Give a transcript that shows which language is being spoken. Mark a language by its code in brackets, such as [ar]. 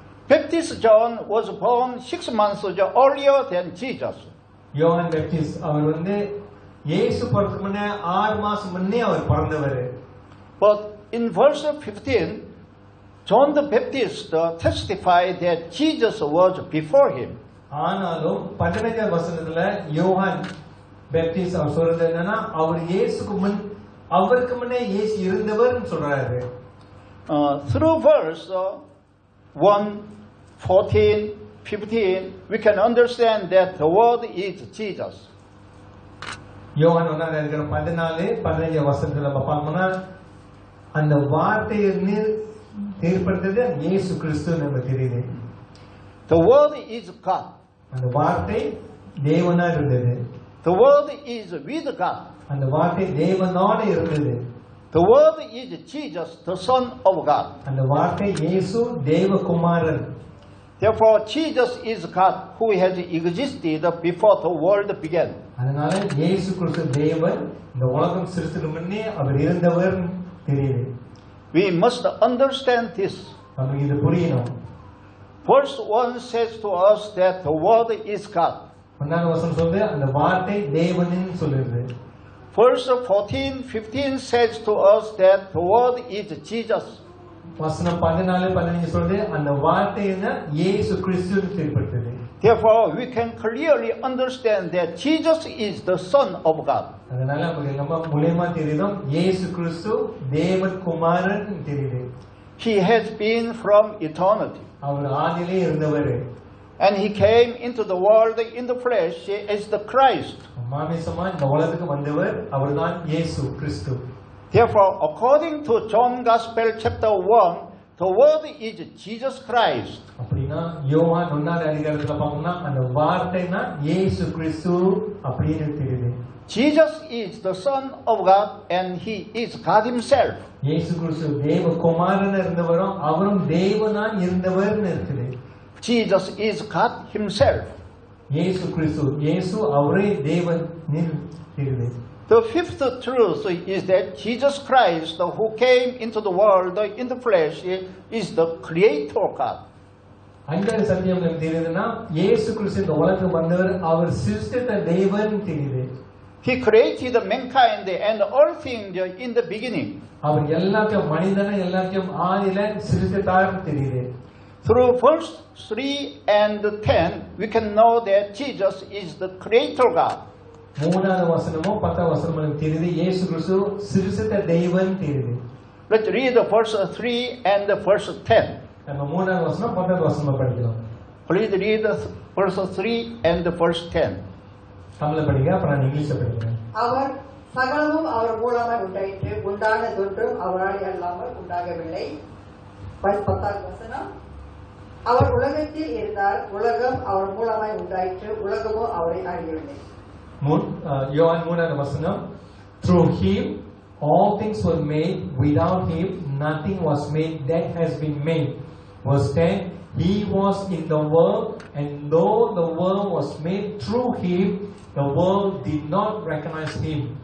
[en] Baptist John was born 6 months earlier than Jesus. [ta] யோவான் Baptist அவர் இயேசு பிறக்க முன்னே 6 மாசம் முன்னே அவர் பிறந்தவர். [en] But in verse 15, John the Baptist testified that Jesus was before him. [ta] ஆனாலும் 15வது வசனத்துல யோவான் பேப்டிஸ்ட் அவர் சொல்றது என்னன்னா, அவர் இயேசுக்கு முன், அவருக்கு முன்னே இயேசு இருந்தவர்னு சொல்றாரு. [en] Through verse 1, 14, 15, we can understand that the Word is Jesus. [ta] யோவான் 14-15 வசனத்துல நம்ம பார்க்கணும்னா, அந்த வார்த்தையை ஏற்படுத்தது இயேசு கிறிஸ்து நமக்கு தெரியுது. [en] The Word is God. [ta] அந்த வார்த்தை தேவனா இருந்தது. [en] The Word is with God. [ta] அந்த வார்த்தை தேவனோட இருந்தது. [en] The Word is Jesus, the Son of God. [ta] அந்த வார்த்தை இயேசு தேவகுமாரன். [en] Therefore, Jesus is God who has existed before the world began. [ta] அதனால இயேசு கிறிஸ்து தேவன், இந்த உலகம் சிருஷ்டிக்கு முன்னே அவர் இருந்தவர் தெரியுது. [en] We must understand this. [ta] நமக்கு இது புரியணும். [en] Verse 1 says to us that the Word is God. [ta] 1வது வசனம் சொல்லுது அந்த வார்த்தை தேவனின் சொல்லுது. [en] Verse 14, 15 says to us that the Word is Jesus. [ta] வசனம் 14-15 சொல்லுது அந்த வார்த்தை இயேசு கிறிஸ்துன்னு தெரிவிக்கிறது. [en] Therefore, we can clearly understand that Jesus is the Son of God. [ta] அதனால நமக்கு நம்ம மூலமா தெரியும் இயேசு கிறிஸ்து தேவன் குமாரன் தெரியுது. [en] He has been from eternity. [ta] அவர் ஆதியிலே இருந்தவர். [en] And He came into the world in the flesh as the Christ. [ta] மாமிசமா இந்த உலகத்துக்கு வந்தவர் அவர்தான் இயேசு கிறிஸ்து. [en] Therefore, according to John Gospel chapter 1, the Word is Jesus Christ. [ta] அப்படினா யோவான் 1வது அதிகாரத்துல பார்த்தோம்னா அந்த வார்த்தைனா இயேசு கிறிஸ்து அப்படின்னு தெரியுது. [en] Jesus is the Son of God and He is God Himself. [ta] இயேசு கிறிஸ்து தேவகுமாரனா இருந்தவரும் அவரும் தேவனா இருந்தவர்னு இருக்குது. [en] Jesus is God Himself. [ta] இயேசு கிறிஸ்து இயேசு அவரே தேவன் தெரியுது. [en] The fifth truth is that Jesus Christ, who came into the world in the flesh, is the Creator God. [ta] ஐந்தாவது சத்தியம் நமக்கு தெரியுதுன்னா, இயேசு கிறிஸ்து இந்த உலகத்துக்கு வந்தவர், அவர் சிருஷ்டித்த தேவன் தெரியுது. [en] He created mankind and all things in the beginning. [ta] அவர் எல்லாத்தையும் மனிதனை எல்லாத்தையும் ஆதியில சிருஷ்டித்தார் தெரியுது. [en] Through verse 3 and 10, we can know that Jesus is the Creator God. [ta] மூணாவது வசனமோ 10வது வசனமோ தெரியுது இயேசு கிறிஸ்து சிருஷ்டித்த தெய்வம் தெரியுது. [en] Let's read the verse 3 and the verse 10. [ta] நம்ம மூணாவது வசனம் 10வது வசனம் படிக்கலாம். [en] Please read the verse 3 and the verse 10. [ta] தமிழ்ல படிங்க, அப்புறம் நான் இங்கிலீஷ்ல படிக்கிறேன். அவர் சகலமும் அவர் மூலமாய் உண்டாயிற்று, உண்டானதொன்றும் அவரால் அல்லாமல் உண்டாகவில்லை. 10வது வசனம். அவர் உலகத்தில் இருந்தார், உலகம் அவர் மூலமாய் உண்டாயிற்று, உலகமோ அவரை அறியவில்லை. யோவான் 3வது வசனம். [en] Through him all things were made, without him nothing was made that has been made. Verse 10. He was in the world, and though the world was made through him, the world did not recognize him.